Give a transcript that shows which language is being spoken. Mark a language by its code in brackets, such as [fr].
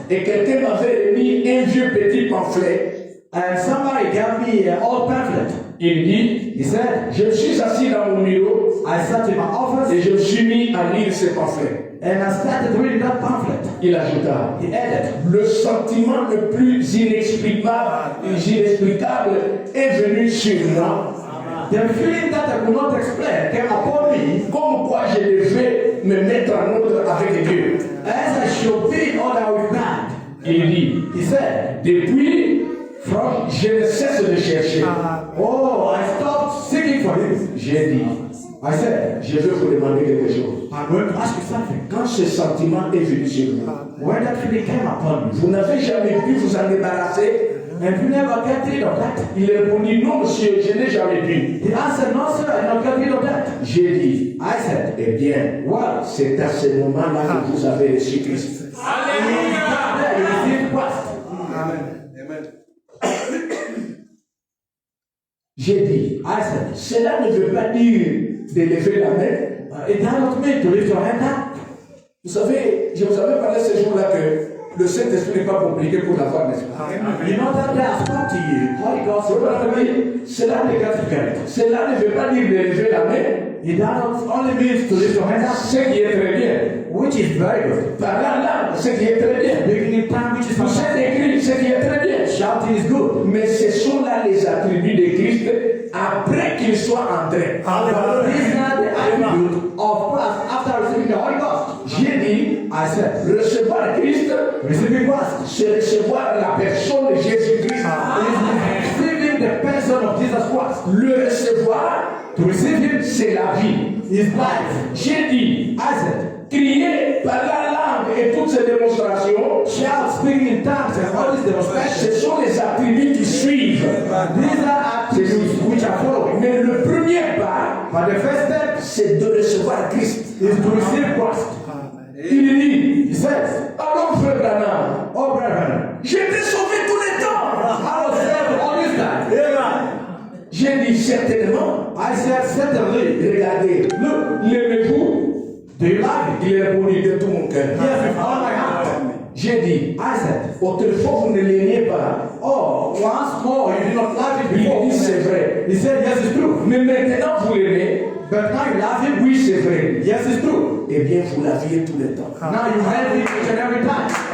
[fr] et quelqu'un m'avait remis un vieux petit pamphlet. [en] and somebody gave me an old pamphlet. [fr] Il dit, [en] He said, [fr] je me suis assis dans mon bureau [en] I sat in my office [fr] et je me suis mis à lire ce pamphlet. [en] and I started reading that pamphlet. [fr] Il ajouta, [en] He added, [fr] le sentiment le plus inexplicable est venu sur moi. [en] the feeling that I could not explain came upon me [fr] Comme quoi je devais me mettre en ordre avec Dieu. [en] as I should be in order with God. [fr] Il dit, [en] He said, [fr] depuis, je ne cesse de chercher. [en] oh, I stopped seeking for him. [fr] J'ai dit, [en] I said, [fr] je vais vous demander quelque chose. [en] I'm going to ask you something. [fr] Quand ce sentiment est venu sur vous, [en] When that feeling came upon me, [fr] vous n'avez jamais pu vous en débarrasser? [en] have you never get rid of that? [fr] Il répondit, non monsieur, je n'ai jamais pu. [en] He answered, no sir, I don't get rid of that. [fr] J'ai dit, [en] I said, [fr] eh bien, [en] well, [fr] c'est à ce moment-là que vous avez reçu Christ. [en] there you received Christ. [fr] J'ai dit, [en] I said, [fr] cela ne veut pas dire de lever la main. [en] it does not mean to lift your hand up. [fr] Vous savez, je vous avais parlé ce jour-là que le Saint-Esprit n'est pas compliqué pour l'avoir, n'est-ce pas? [en] You know that day I spoke to you. Holy Ghost, [fr] C'est pas la vie. cela ne Cela ne veut pas dire de lever la main, [en] It does not only means to lift your hand up, [fr] ce qui est très bien. [en] which is very good. [fr] Parler en langue, ce qui est très bien. [en] Speaking in tongue, which is [fr] Pousser [en] fantastic. [fr] des cris, ce qui est très bien. [en] Shouting is good. [fr] Mais ce sont là les attributs de Christ après qu'il soit entré. [en] But these are the attribute of Christ after receiving the Holy Ghost. [fr] J'ai dit, [en] I said, [fr] recevoir Christ, [en] receiving Christ [fr] c'est recevoir la personne de Jésus-Christ. [en] is receiving the person of Jesus Christ. [fr] Le recevoir, [en] To receive Him [fr] c'est la vie. [en] is life. [fr] J'ai dit, [en] I said, [fr] crier, parler en langue et toutes ces démonstrations, [en] shout, speaking in tongues, and all these demonstrations. [fr] ce sont les attributs qui suivent. [en] These are attributes which are following. [fr] Mais le premier pas, [en] But the first step [fr] c'est de recevoir Christ. [en] is to receive Christ. [fr] Il dit, [en] He says, [fr] alors frère Branham, [en] oh brethren, [fr] j'ai été sauvé tous les temps. [en] I was saved all this time. [fr] J'ai dit certainement, [en] I said, certainly. [fr] regardez, l'aimez-vous? [en] Do you love Him? [fr] Il est répondu de tout mon cœur. [en] Yes, with all my heart. [fr] J'ai dit, [en] I said, [fr] autrefois vous ne l'aimiez pas. [en] oh, once more, you did not love Him [fr] Il [en] before. [fr] dit c'est vrai. [en] He said, yes, it's true. [fr] Mais maintenant vous l'aimez. [en] But now you love Him. [fr] Oui, c'est vrai. [en] Yes, it's true. [fr] Eh bien, vous l'aviez tout le temps. [en] Now you have Him each and every time.